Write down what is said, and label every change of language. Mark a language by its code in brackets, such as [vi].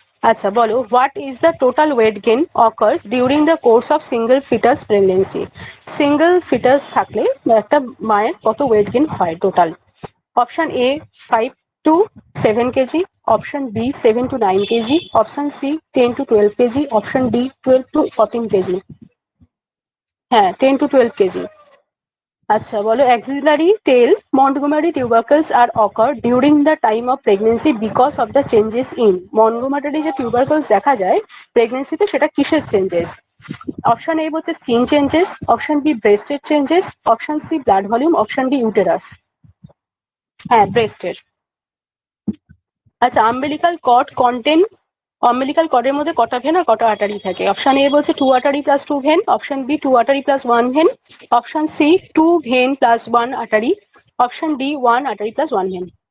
[en] আচ্ছা বলো, what is the total weight gain occurs during the course of single fetus pregnancy? [bn] Single foetus থাকলে একটা মায়ের কত ওয়েট গেইন হয় total? Option A 5 to 7 KG, option B 7 to 9 KG, option C 10 to 12 KG, option D 12 to 14 KG. হ্যাঁ, 10 to 12 KG. [en] আচ্ছা বলো, axillary tail Montgomery tubercles are occur during the time of pregnancy because of the changes in Montgomery [bn] যে tubercles দেখা যায় প্রেগনেন্সিতে, সেটা কিসের changes? Option A হচ্ছে skin changes, option B ব্রেস্টের changes, option C blood volume, option D uterus. হ্যাঁ, ব্রেস্টের। আচ্ছা, umbilical cord contain, অম্বিলিকাল কর্ডের মধ্যে কটা ভেন আর কটা আর্টারি থাকে? অপশন এ বলছে 2 artery plus 2 when, option B 2 artery plus 1 when, option C 2 when plus 1 artery, option D 1 artery plus 1 when.